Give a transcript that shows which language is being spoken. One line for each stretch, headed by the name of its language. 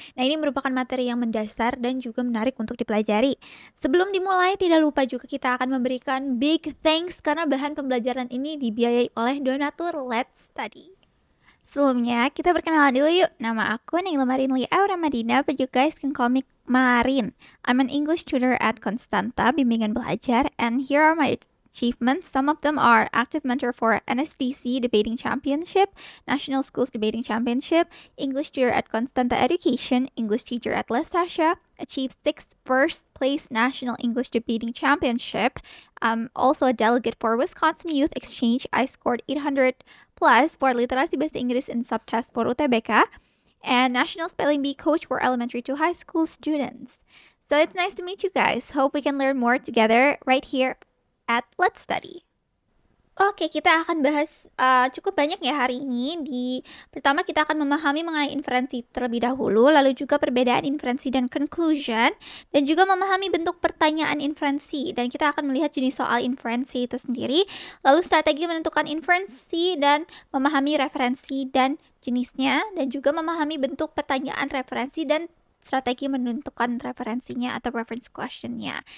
Indonesian: Nah, ini merupakan materi yang mendasar dan juga menarik untuk dipelajari. Sebelum dimulai, tidak lupa juga kita akan memberikan
English: big thanks
Indonesian: karena bahan pembelajaran ini dibiayai oleh donatur Let's Study. Sebelumnya, kita perkenalan dulu yuk. Nama aku
English: Naila Marinli Aura Madina, but you guys can call me Marin. I'm an English tutor at Constanta, Bimbingan Belajar, and here are my achievements. Some of them are active mentor for NSDC Debating Championship, National Schools Debating Championship, English tutor at Constanta Education, English teacher at Lestasha, achieved 6th first place National English Debating Championship, also a delegate for Wisconsin Youth Exchange. I scored 800 plus for
Indonesian: literasi bahasa Inggris
English: and subtest for UTBK, and National Spelling Bee coach for elementary to high school students. So it's nice to meet you guys. Hope we can learn more together right here at Let's Study.
Indonesian: Oke, kita akan bahas cukup banyak ya hari ini. Pertama kita akan memahami mengenai inferensi terlebih dahulu, lalu juga perbedaan inferensi dan conclusion, dan juga memahami bentuk pertanyaan inferensi. Dan kita akan melihat jenis soal inferensi itu sendiri, lalu strategi menentukan inferensi dan memahami referensi dan jenisnya, dan juga memahami bentuk pertanyaan referensi dan strategi menentukan referensinya atau reference questionnya.